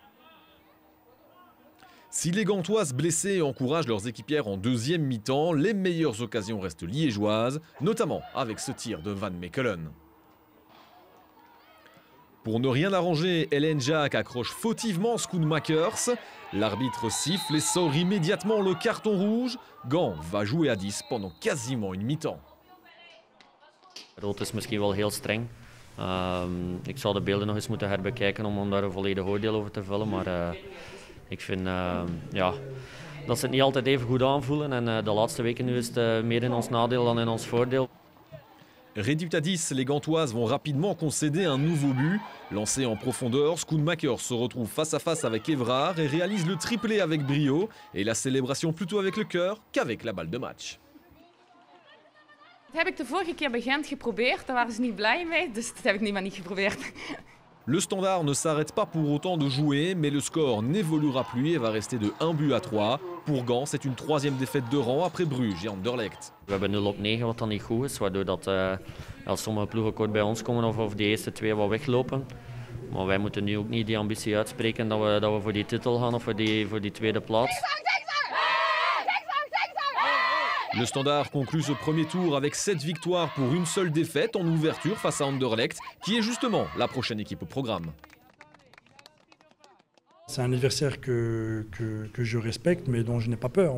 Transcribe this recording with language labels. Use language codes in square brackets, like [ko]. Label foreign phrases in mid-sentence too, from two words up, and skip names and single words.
[fr] Si les Gantoises blessées encouragent leurs équipières en deuxième mi-temps, les meilleures occasions restent liégeoises, notamment avec ce tir de Van Mechelen. Pour ne rien arranger, Hélène Jacques accroche fautivement Schoenmakers. L'arbitre siffle et sort immédiatement le carton rouge. Gand va jouer à 10 pendant quasiment une mi-temps. [nl] Rood is misschien wel heel streng. Ik zou de beelden nog eens moeten herbekijken om daar een volledig oordeel over te vellen. Maar ik vind dat ze het niet altijd even goed aanvoelen. En de laatste weken nu is het meer in ons nadeel dan in ons voordeel. [fr] Réduite à 10, les Gantoises vont rapidement concéder un nouveau but. Lancé en profondeur, Schoenmakers se retrouve face à face avec Évrard et réalise le triplé avec brio. Et la célébration plutôt avec le cœur qu'avec la balle de match. [nl] Dat heb ik de vorige keer bij Gent geprobeerd, daar waren ze niet blij mee, dus dat heb ik nu maar niet geprobeerd. [fr] Le Standard ne s'arrête pas pour autant de jouer, mais le score n'évoluera plus et va rester de 1-3. Pour Gand, c'est une 3e défaite de rang après Bruges et Anderlecht. [nl] We hebben 0-9 wat dan niet goed is, waardoor dat, als sommige ploegen kort bij ons komen of de eerste 2 wat weglopen. Maar wij moeten nu ook niet die ambitie uitspreken dat we voor die titel gaan of voor die tweede plaats. [fr] Le Standard conclut ce premier tour avec 7 victoires pour une seule défaite en ouverture face à Anderlecht, qui est justement la prochaine équipe au programme. C'est un adversaire que je respecte, mais dont je n'ai pas peur.